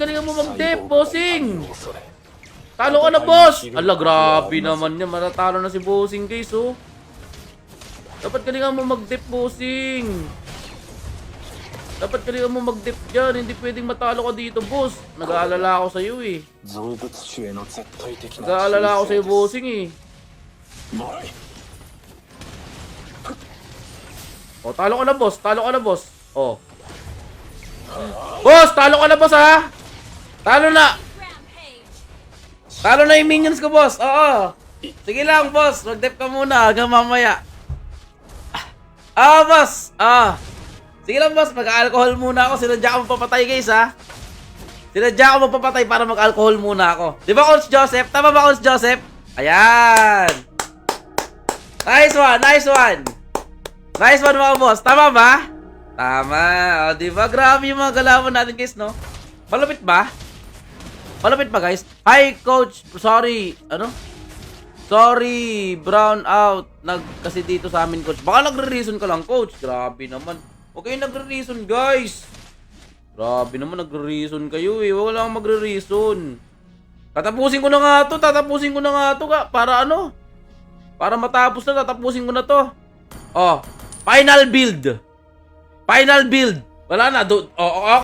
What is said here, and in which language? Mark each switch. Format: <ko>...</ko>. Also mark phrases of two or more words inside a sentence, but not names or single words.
<tl>Galingan mo mag-dep, bossing. Talo ka na, boss! Ala, grabe naman yan. Matatalo na si bossing, guys, oh. Dapat galingan mo mag-dip, bossing. Dapat galingan mo mag-dip dyan. Hindi pwedeng matalo ka dito, boss. Nag-aalala ako sa'yo, eh.</tl> <ja>造物主への絶対的な</ja> <tl>Nag-aalala ako sa'yo,</tl> <ja>忠誠です</ja> <tl>bossing, eh.</tl> <ja>もらい</ja> <tl>Oh, talo ka na, boss. Talo ka na, boss. Oh. Boss, talo ka na, boss, ha? Talo na. Talo na yung minions ko, boss. Oo. Sige lang, boss. Mag-dep ka muna hanggang mamaya. Boss. Sige lang, boss. Mag-alcohol muna ako. Sinadya ko mapapatay, guys, ha? Sinadya ko mapapatay para mag-alcohol muna ako. Di ba, Coach Joseph? Tama ba, Coach Joseph? Ayan.</tl> <en>Nice one. Nice one. Nice one,</en> <tl>mga boss. Tama ba? Tama. O, di ba? Grabe yung mga galawan natin, guys, no? Malapit ba? Malapit ba, guys? Hi, Coach. Sorry. Ano? Sorry.</tl> <en>Brown out.</en> <tl>Kasi dito sa amin, Coach. Baka nagre-reason ka lang, Coach. Grabe naman. Huwag kayo nagre-reason, guys. Grabe naman. Nagre-reason kayo, eh. Huwag lang magre-reason. Tatapusin ko na nga to. Tatapusin ko na nga to. Para ano? Para matapos na. Tatapusin ko na to. Oh.</tl> <en>Final build. Final build.</en> <tl>Wala na.</tl>